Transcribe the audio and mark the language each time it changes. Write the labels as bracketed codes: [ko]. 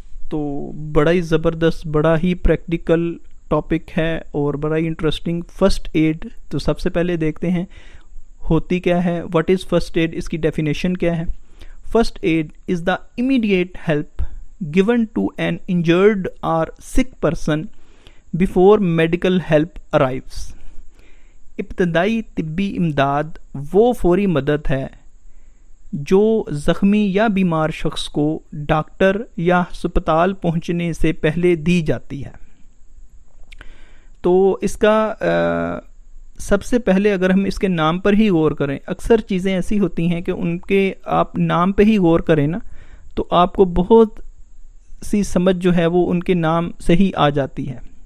[ur] تو بڑا ہی زبردست, بڑا ہی پریکٹیکل ٹاپک ہے اور بڑا ہی انٹرسٹنگ. فرسٹ ایڈ تو سب سے پہلے دیکھتے ہیں ہوتی کیا ہے, [en] what is first aid, [ur] اس کی ڈیفینیشن کیا ہے. [en] First aid is the immediate help given to an injured or sick person before medical help arrives. [ur] ابتدائی طبی امداد وہ فوری مدد ہے جو زخمی یا بیمار شخص کو ڈاکٹر یا ہسپتال پہنچنے سے پہلے دی جاتی ہے. تو اس کا سب سے پہلے اگر ہم اس کے نام پر ہی غور کریں, اکثر چیزیں ایسی ہوتی ہیں کہ ان کے آپ نام پہ ہی غور کریں نا تو آپ کو بہت سی سمجھ جو ہے وہ ان کے نام سے ہی آ جاتی ہے.